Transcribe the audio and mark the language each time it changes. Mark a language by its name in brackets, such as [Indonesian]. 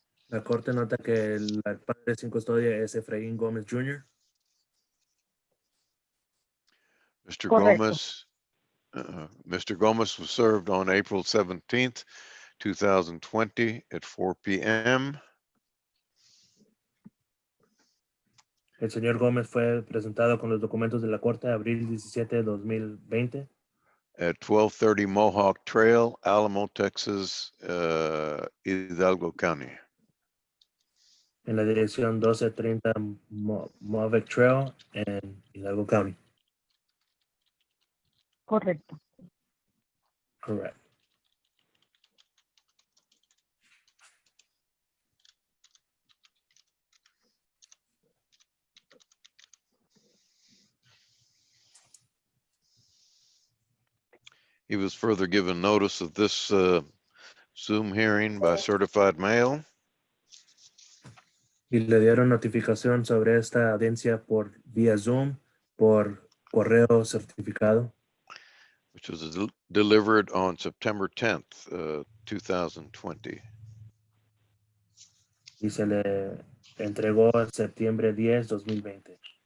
[Spanish] La corte nota que el padre sin custodia es Efraín Gómez Jr. [English] Mr. [Spanish] Correcto. [English] Gómez, Mr. Gómez was served on April 17th, 2020 at 4 p.m. [Spanish] El señor Gómez fue presentado con los documentos de la corte abril 17 de 2020 [English] at 1230 Mohawk Trail, Alamo, Texas, Hidalgo County. [Spanish] en la dirección 1230 Mohawk Trail en Hidalgo County. Correcto. [English] Correct. He was further given notice of this Zoom hearing by certified mail. [Spanish] Y le dieron notificación sobre esta audiencia por vía Zoom, por correo certificado, [English] Which was delivered on September 10th, 2020. [Spanish] y se le entregó en septiembre 10, 2020.